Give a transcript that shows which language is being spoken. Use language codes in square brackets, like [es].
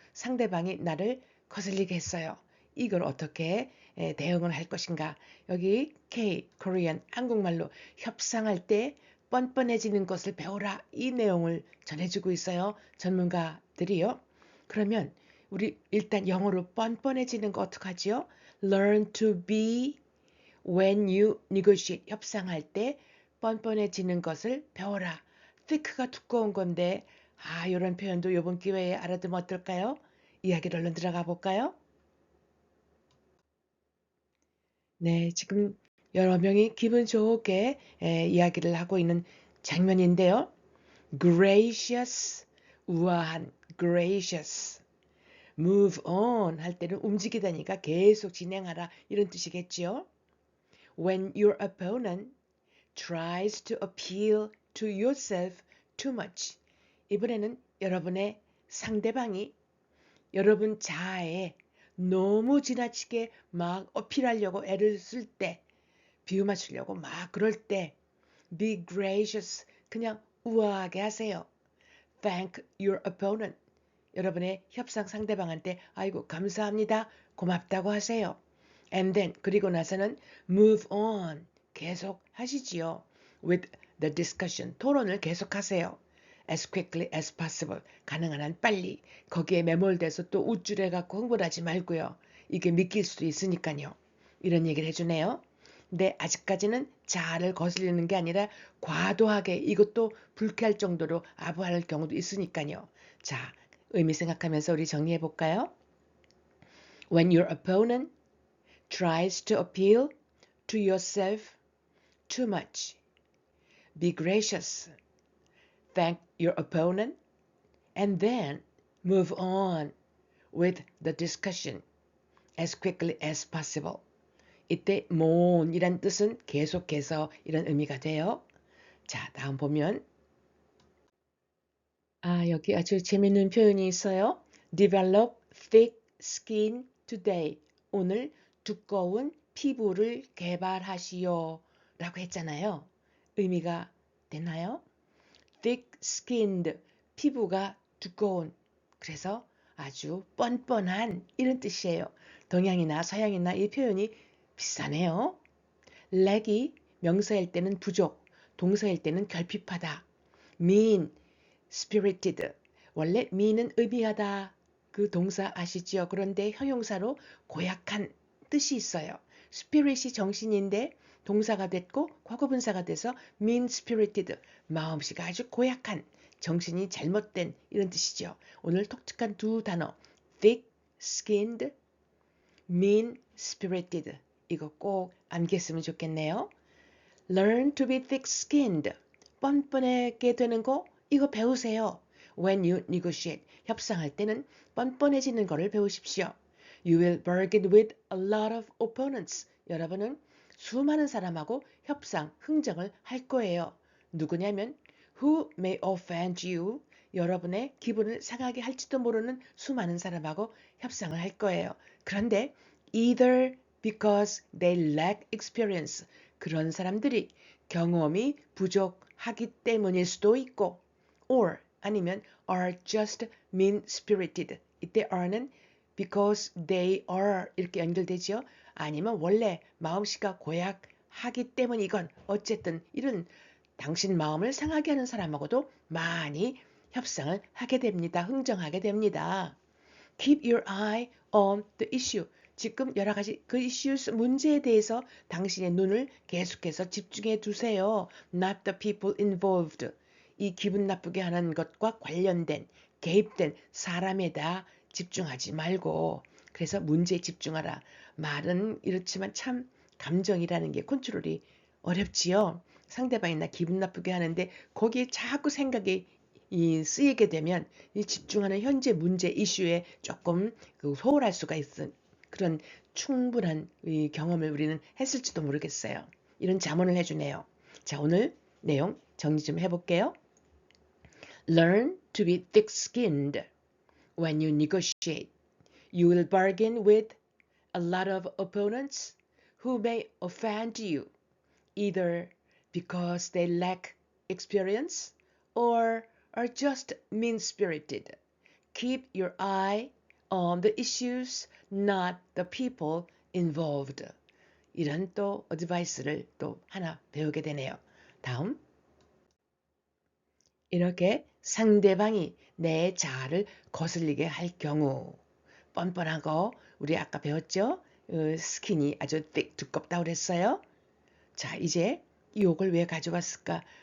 [ko] 상대방이 나를 거슬리게 했어요. 이걸 어떻게 대응을 할 것인가? 여기 Korean, 한국말로 협상할 때 뻔뻔해지는 것을 배워라. 이 내용을 전해주고 있어요. 전문가들이요. 그러면 우리 일단 영어로 뻔뻔해지는 거 어떡하지요? [en] Learn to be when you negotiate. [ko] 협상할 때 뻔뻔해지는 것을 배워라. thick가 두꺼운 건데 이런 표현도 이번 기회에 알아두면 어떨까요? 이야기를 얼른 들어가 볼까요? 네, 지금 여러 명이 기분 좋게 이야기를 하고 있는 장면인데요. [en] gracious, 우아한, gracious. move on [ko] 할 때는 움직이다니까 계속 진행하라 이런 뜻이겠지요. [en] when your opponent tries to appeal to yourself too much. [ko] 이번에는 여러분의 상대방이 여러분 자아에 너무 지나치게 막 어필하려고 애를 쓸 때, 비유 맞추려고 막 그럴 때, [en] be gracious, [ko] 그냥 우아하게 하세요. [en] thank your opponent. [ko] 여러분의 협상 상대방한테 아이고 감사합니다, 고맙다고 하세요. [en] and then [ko] 그리고 나서는 [en] move on, [ko] 계속 하시지요. [en] with the discussion, [ko] 토론을 계속하세요. [en] as quickly as possible, [ko] 가능한 한 빨리. 거기에 매몰돼서 또 우쭐해갖고 흥분하지 말고요. 이게 믿길 수도 있으니까요. 이런 얘기를 해주네요. 근데 아직까지는 자아를 거슬리는 게 아니라 과도하게 이것도 불쾌할 정도로 아부할 경우도 있으니까요. 자, 의미 생각하면서 우리 정리해 볼까요? [en] When your opponent tries to appeal to yourself too much, be gracious. Thank your opponent and then move on with the discussion as quickly as possible. [ko] 이때 moon이란 뜻은 계속해서 이런 의미가 돼요. 자, 다음 보면 여기 아주 재밌는 표현이 있어요. [en] Develop thick skin today. [ko] 오늘 두꺼운 피부를 개발하시오 라고 했잖아요. 의미가 되나요? thick skinned, 피부가 두꺼운, 그래서 아주 뻔뻔한 이런 뜻이에요. 동양이나 서양이나 이 표현이 비슷하네요. lack이 명사일 때는 부족, 동사일 때는 결핍하다. mean, spirited, 원래 mean은 의미하다 그 동사 아시지요? 그런데 형용사로 고약한 뜻이 있어요. spirit이 정신인데 동사가 됐고 과거분사가 돼서 mean-spirited, 마음씨가 아주 고약한, 정신이 잘못된 이런 뜻이죠. 오늘 독특한 두 단어 thick-skinned, mean-spirited 이거 꼭 암기했으면 좋겠네요. [en] Learn to be thick-skinned, [ko] 뻔뻔하게 되는 거 이거 배우세요. [en] When you negotiate, [ko] 협상할 때는 뻔뻔해지는 거를 배우십시오. [en] You will bargain with a lot of opponents. [ko] 여러분은 수많은 사람하고 협상, 흥정을 할 거예요. 누구냐면 [en] who may offend you. [ko] 여러분의 기분을 상하게 할지도 모르는 수많은 사람하고 협상을 할 거예요. 그런데 [en] either because they lack experience. [ko] 그런 사람들이 경험이 부족하기 때문일 수도 있고 [en] or [ko] 아니면 [en] are just mean-spirited. [ko] 이때 are는 [en] because they are [ko] 이렇게 연결되죠. 아니면 원래 마음씨가 고약하기 때문이건 어쨌든 이런 당신 마음을 상하게 하는 사람하고도 많이 협상을 하게 됩니다. 흥정하게 됩니다. Keep your eye on the issue. 지금 여러 가지 그 issues 문제에 대해서 당신의 눈을 계속해서 집중해 두세요. Not the people involved. 이 기분 나쁘게 하는 것과 관련된 개입된 사람에다 집중하지 말고 그래서 문제에 집중하라. 말은 이렇지만 참 감정이라는 게 컨트롤이 어렵지요. 상대방이 나 기분 나쁘게 하는데 거기에 자꾸 생각이 쓰이게 되면 이 집중하는 현재 문제 이슈에 조금 소홀할 수가 있은 그런 충분한 이 경험을 우리는 했을지도 모르겠어요. 이런 자문을 해주네요. 자, 오늘 내용 정리 좀 해볼게요. [en] Learn to be thick-skinned when you negotiate. You will bargain with a lot of opponents who may offend you, either because they lack experience or are just mean-spirited. Keep your eye on the issues, not the people involved. [ko] 이런 또 어드바이스를 또 하나 배우게 되네요. 다음. 이렇게 상대방이 내 자아를 거슬리게 할 경우 뻔뻔한 거 우리 아까 배웠죠? 스킨이 아주 두껍다고 그랬어요. 자, 이제 이걸 왜 가져왔을까?